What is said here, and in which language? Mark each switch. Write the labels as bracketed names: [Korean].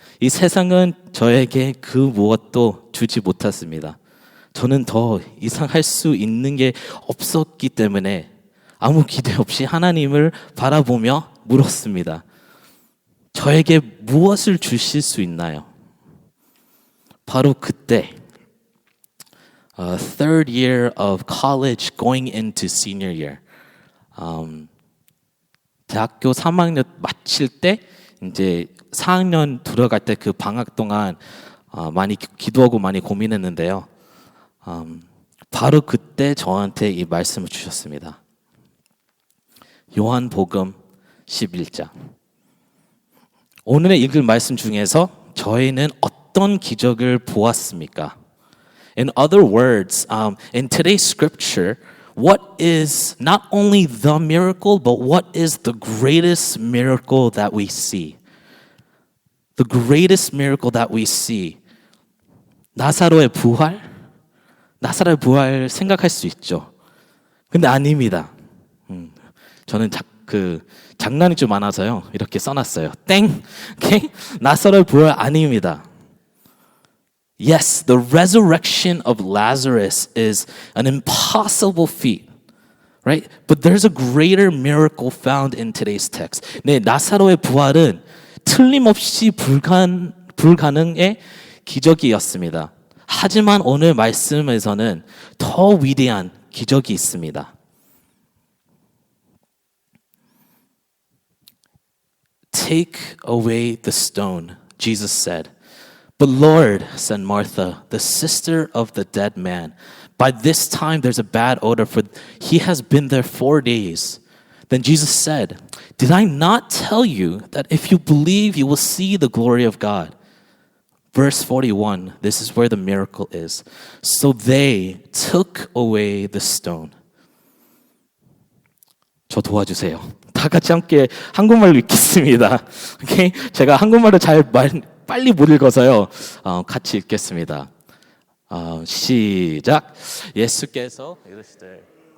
[Korean] 이 세상은 저에게 그 무엇도 주지 못했습니다. 저는 더 이상 할 수 있는 게 없었기 때문에 아무 기대 없이 하나님을 바라보며 물었습니다. 저에게 무엇을 주실 수 있나요? 바로 그때 [English] third year of college going into senior year. [Korean] 대학교 3학년 마칠 때 이제 4학년 들어갈 때 그 방학 동안 많이 기도하고 많이 고민했는데요. 바로 그때 저한테 이 말씀을 주셨습니다. 요한복음 11장. 오늘의 읽을 말씀 중에서 저희는 어떤 기적을 보았습니까? [English] In other words, in today's scripture, what is not only the miracle, but what is the greatest miracle that we see? The greatest miracle that we see. [Korean] 나사로의 부활? 나사로의 부활 생각할 수 있죠. 근데 아닙니다. 저는 장난이 좀 많아서요. 이렇게 써놨어요. 땡! 오케이? 나사로의 부활 아닙니다. [English] Yes, the resurrection of Lazarus is an impossible feat, right? But there's a greater miracle found in today's text. [Korean] 네, 나사로의 부활은 틀림없이 불가능의 기적이었습니다. 하지만 오늘 말씀에서는 더 위대한 기적이 있습니다. [English] Take away the stone, Jesus said. But Lord, said Martha, the sister of the dead man, by this time there's a bad odor, for he has been there 4 days. Then Jesus said, did I not tell you that if you believe, you will see the glory of God? Verse 41, this is where the miracle is. So they took away the stone. [Korean] 저 도와주세요. 다 같이 함께 한국말로 읽겠습니다. 오케이? 제가 한국말을 빨리 못 읽어서요. 같이 읽겠습니다. 시작. 예수께서 이르시되